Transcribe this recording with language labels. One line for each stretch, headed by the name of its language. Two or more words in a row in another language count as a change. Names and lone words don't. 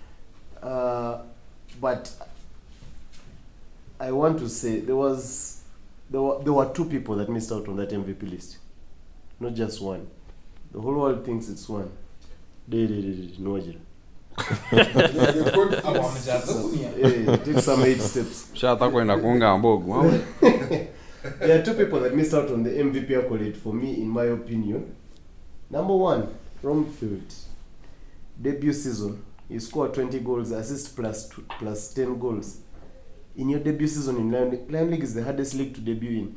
English: But I want to say there were 2 people that missed out on that MVP list, not just one. The whole world thinks it's one. No, take some 8 steps.
Swahili: Shata kwenda kuunga mbogo.
English: There are 2 people that missed out on the MVP accolade for me, in my opinion. Number 1, Romfield. Debut season, he scored 20 goals, assist plus 10 goals. In your debut season in Lion League is the hardest league to debut in.